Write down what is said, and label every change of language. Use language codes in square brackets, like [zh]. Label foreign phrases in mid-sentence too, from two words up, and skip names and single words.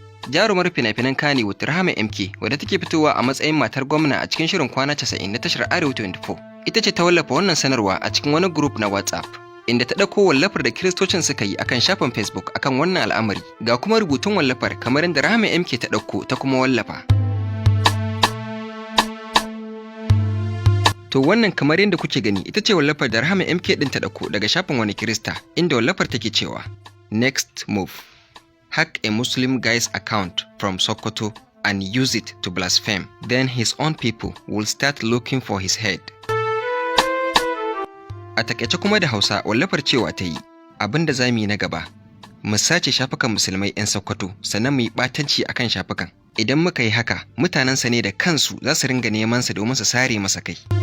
[ha] Jarumar fina-finan Kannywood Rahama M K wadda take fitowa a matsayin matar gwamna a cikin shirin Kwana Casa'in na tashar Arewa twenty-four, ita ce ta wallafa wannan sanarwa a cikin wani group na WhatsApp, inda ta ɗauko wallafar da Kiristocin suka yi akan shafin Facebook akan wannan al'amari. Ga kuma rubutun wallafar kamar yadda Rahama M K ta ɗauko ta kuma wallafa. To wannan kamar yadda kuke gani ita ce wallafar da Rahama M K ɗin ta ɗauko daga shafin wani Kirista, inda wallafar take cewa, [en] "Next move. Hack a Muslim guy's account from Sokoto and use it to blaspheme. Then his own people will start looking for his head." [ha] A takaice kuma da Hausa wallafar cewa ta yi, "Abin da za mu yi na gaba, mu sace shafukan Musulmai 'yan Sokoto, sannan mu yi ɓatanci a kan shafukan. Idan muka yi haka, mutanensa ne da kansu za su ringa neman sa domin su sare masa kai."